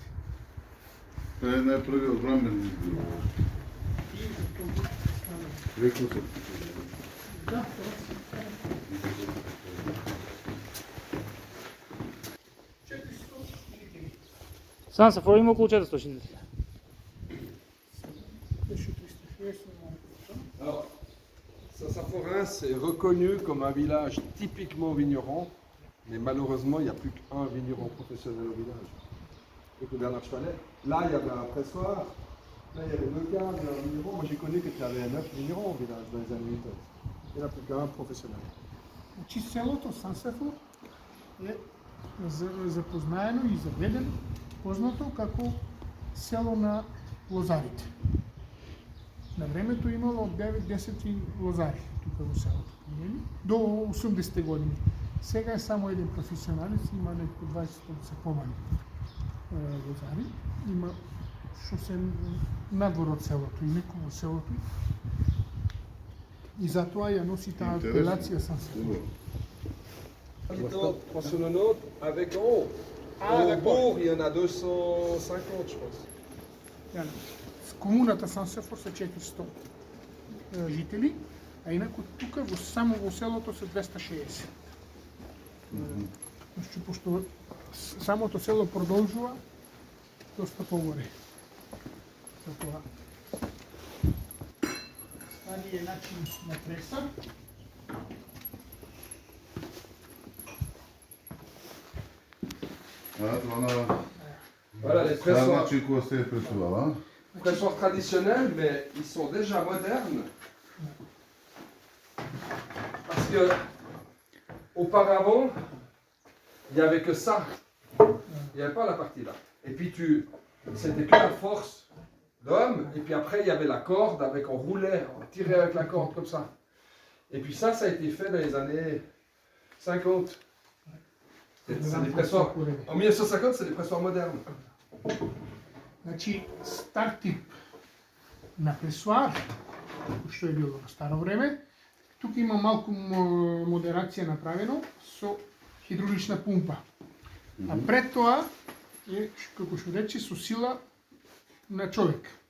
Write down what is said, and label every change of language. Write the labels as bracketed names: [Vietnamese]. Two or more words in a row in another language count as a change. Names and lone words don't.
[Macedonian] Тоа е најпрвиот брамен зид. Рекол се. Да, Сансафоро има околу 400 жители. [French] Alors, Saint-Symphorien c'est reconnu comme un village typiquement vigneron. Mais malheureusement, il n'y a plus qu'un vigneron professionnel au village. Donc, le Bernard Chevalet. Là, il y avait un pressoir. Là, il y avait 2 caves, un vigneron. Moi, j'ai connu qu'il y avait 9 vignerons au village dans les années 80. Il n'y en a plus qu'un professionnel. [Macedonian] Значи селото Сансефор е запознаено и заведено, познато како село на лозарите. На времето имало од 9-10 лозари тука во селото, до 80-те години. Сега е само еден професионалец, има некако 20 се помали лозари. Има што се надвор од селото и некој во селото. И затоа ја носи таа апелација Сансефор. [French] Habitants pensionnautes avec en haut. Ah, Au d'accord. bourg, il y en a 250, je pense. [Macedonian] Комуната Сансефор се 400 жители, а инаку тука само во селото се 260. Значи, пошто самото село продолжува доста погоре. Затоа стариот начин на преса. [French] Voilà, les [Macedonian] Това [French] pressoirs, [Macedonian] значи кога се е пресувала. [French] pressoirs traditionnels, mais ils sont déjà modernes. Parce que auparavant, il n'y avait que ça. Il n'y avait pas la partie là. Et puis c'était que la force d'homme. Et puis après, il y avait la corde avec, on roulait, on tirait avec la corde comme ça. Et puis ça a été fait dans les années 50. C'est des pressoirs. En 1950, c'est des pressoirs modernes. [Macedonian] Значи, стар тип на пресоар, што е било на старо време, тука има малку модерација направено со хидравлична пумпа. А пред тоа е, како што рече, со сила на човек.